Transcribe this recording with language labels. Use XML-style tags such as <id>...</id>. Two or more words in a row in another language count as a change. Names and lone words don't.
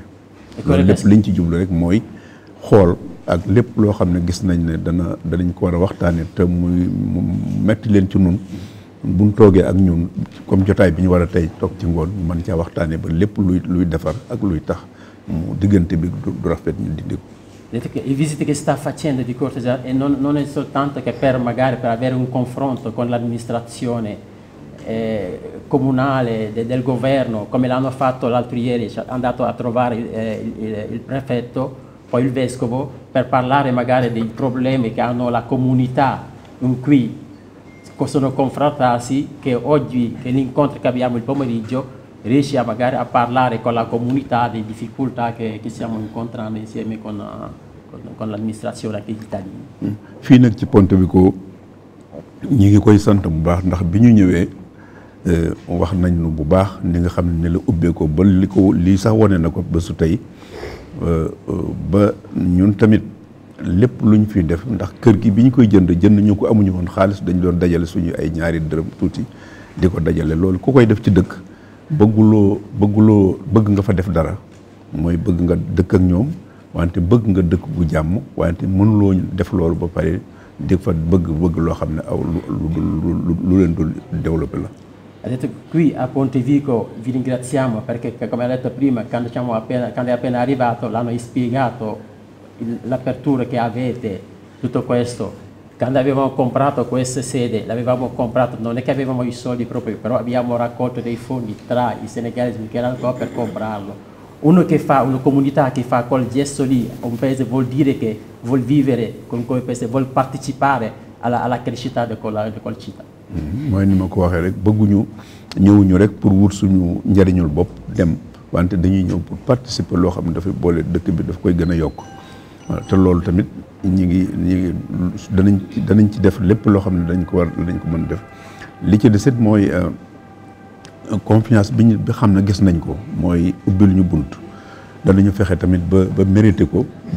<wo>loolu lépp liñ ci jublu rek mooy xool ak lépp loo xam ne gis nañ ne danañ ko war a waxtaanee te mu metti leen ci nun buñ toogee ak ñun comme jotaay bi ñu war a tey toog ci ngoon mën caa waxtaanee ba lépp luy defar ak luy tax mu diggante bi du rafet ñu dindi ko.</wo> <it>Le visite che sta facendo di cortesia e non è soltanto che per magari per avere un confronto con l'amministrazione comunale del governo, come l'hanno fatto l'altro ieri, è andato a trovare il prefetto, poi il vescovo, per parlare magari dei problemi che hanno la comunità in cui possono confrontarsi, che oggi, che l'incontro che abbiamo il pomeriggio, riesce a magari a parlare con la comunità delle difficoltà che stiamo incontrando insieme con l'amministrazione anche gli cittadini.</it> <wo>fii nag ci Pontevico ñi ngi koy sant bu baax ndax bi ñu ñëwee wax nañ nu bu baax ni nga xam ne la ubbee ko ba lii sax wane na ko ba su tey ba ñun tamit lépp lu ñu fi def ndax kër gi bi ñu koy jënd ñu ko amuñu woon xaalis dañ doon dajale suñu ay ñaari dërëm tuuti di ko dajale loolu ku koy def ci dëkk bëgg nga fa def dara mooy bëgg nga dëkk ak ñoom wante bëgg nga dëkk gu jàmm wante mënuloo def loolu ba pare di fa bëgg loo xam ne aw lu leen dul développé la.</wo> <it>Ha detto qui a Pontevico vi ringraziamo perché, come ha detto prima, quando è appena arrivato l'hanno spiegato l'apertura che avete, tutto questo. Quando avevamo comprato questa sede, l'avevamo comprato, non è che avevamo i soldi proprio, però abbiamo raccolto dei fondi tra i senegalesi che erano qua per comprarlo. Una comunità che fa quel gesto lì, un paese vuol dire che vuol vivere con quel paese, vuol partecipare alla crescita di quella città.</it> <wo>mooy ni ma ko waxee rek ñëwuñu rek pour wut suñu njariñul bopp dem wante dañuy ñëw</wo> <fr>pour participer</fr> <wo>loo xam ne dafay boole dëkk bi daf koy gën a yokk te loolu tamit ñi ngi danañ ci def lépp loo xam ne dañ ko mën def li ci desit mooy confiance bi xam ne gis nañ ko mooy ubbil ñu bunt danañu fexe tamit ba mérité ko ba</wo>